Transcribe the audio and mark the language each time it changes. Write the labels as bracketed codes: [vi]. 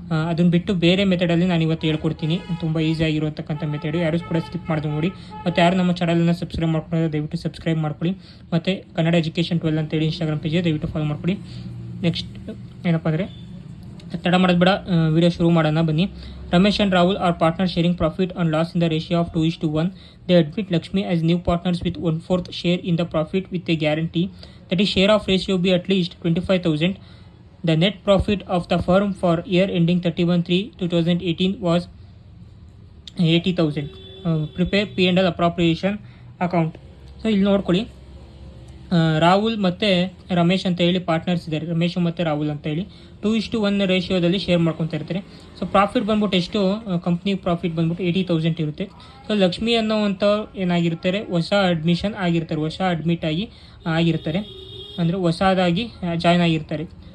[kn] ಅದನ್ನು ಬಿಟ್ಟು ಬೇರೆ ಮೆಥಡಲ್ಲಿ ನಾನು ಇವತ್ತು ಹೇಳ್ಕೊಡ್ತೀನಿ. ತುಂಬ ಈಸಿ ಆಗಿರುವಂತಕ್ಕಂಥ ಮೆಥಡು. ಯಾರು ಕೂಡ ಸ್ಕಿಪ್ ಮಾಡಿದ್ರು ನೋಡಿ. ಮತ್ತು ಯಾರು ನಮ್ಮ ಚಾನಲನ್ನು ಸಬ್ಸ್ಕ್ರೈಬ್ ಮಾಡ್ಕೊಂಡ್ರೆ ದಯವಿಟ್ಟು ಸಬ್ಸ್ಕ್ರೈಬ್ ಮಾಡ್ಕೊಳ್ಳಿ. ಮತ್ತು ಕನ್ನಡ ಎಜುಕೇಷನ್ 12 ಅಂತೇಳಿ ಇನ್ಸ್ಟಾಗ್ರಾಮ್ ಪೇಜ್ ದಯವಿಟ್ಟು ಫಾಲೋ ಮಾಡ್ಕೊಳ್ಳಿ. ನೆಕ್ಸ್ಟ್ ಏನಪ್ಪ ಅಂದರೆ ತಡ ಮಾಡೋದು ಬೇಡ, ವಿಡಿಯೋ ಶುರು ಮಾಡೋಣ ಬನ್ನಿ. [en] Ramesh and Rahul are partners sharing profit and loss in the ratio of 2:1. They admit Lakshmi as new partners with 1/4 share in the profit with a guarantee that his share of ratio be at least 25,000. The net profit of the firm for year ending 31/3/2018 was 80,000. Prepare P&L appropriation account. [kn] So ಇಲ್ಲಿ ನೋಡ್ಕೊಳ್ಳಿ, ರಾಹುಲ್ ಮತ್ತು ರಮೇಶ್ ಅಂತ ಹೇಳಿ partners ಇದ್ದಾರೆ. ರಮೇಶ್ ಮತ್ತು ರಾಹುಲ್ ಅಂತ ಹೇಳಿ 2:1 ರೇಷಿಯೋದಲ್ಲಿ share ಮಾಡ್ಕೊತಾ ಇರ್ತಾರೆ. ಸೊ ಪ್ರಾಫಿಟ್ ಬಂದ್ಬಿಟ್ಟು ಎಷ್ಟು, ಕಂಪ್ನಿ ಪ್ರಾಫಿಟ್ ಬಂದ್ಬಿಟ್ಟು 80,000 ಇರುತ್ತೆ. ಸೊ ಲಕ್ಷ್ಮಿ ಅನ್ನೋವಂಥ ಏನಾಗಿರ್ತಾರೆ, ಹೊಸ ಅಡ್ಮಿಷನ್ ಆಗಿರ್ತಾರೆ, ಹೊಸ ಅಡ್ಮಿಟ್ ಆಗಿರ್ತಾರೆ, ಅಂದರೆ ಹೊಸದಾಗಿ ಜಾಯ್ನ್ ಆಗಿರ್ತಾರೆ.